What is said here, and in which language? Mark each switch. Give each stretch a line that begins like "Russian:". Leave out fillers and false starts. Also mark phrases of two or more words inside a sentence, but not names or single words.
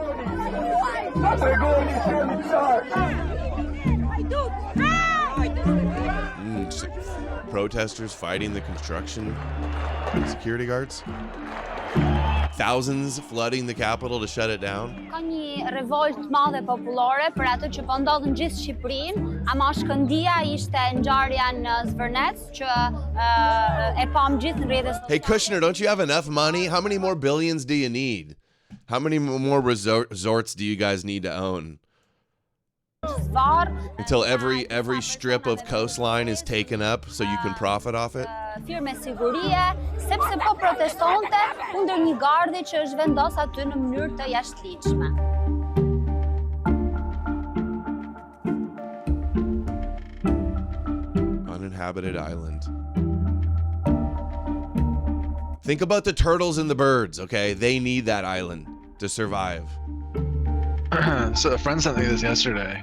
English: Protesters fighting the construction security guards. Thousands flooding the capital to shut it down.
Albanian: Ka një revolt madhe popullore për atë që po ndodh në gjithë Shqipërinë, ama shkëndija ishte ngjarja në Zvërnec që e pam gjithë në rrjetet.
English: Hey Kushner, don't you have enough money? How many more billions do you need? How many more resorts do you guys need to own? Until every strip of coastline is taken up so you can profit off it?
Albanian: Firme sigurie, sepse po protestonte kundër një gardi që është vendos aty në mënyrë të jashtëligjshme.
English: Uninhabited island. Think about the turtles and the birds, okay? They need that island to survive. So a friend sent me this yesterday.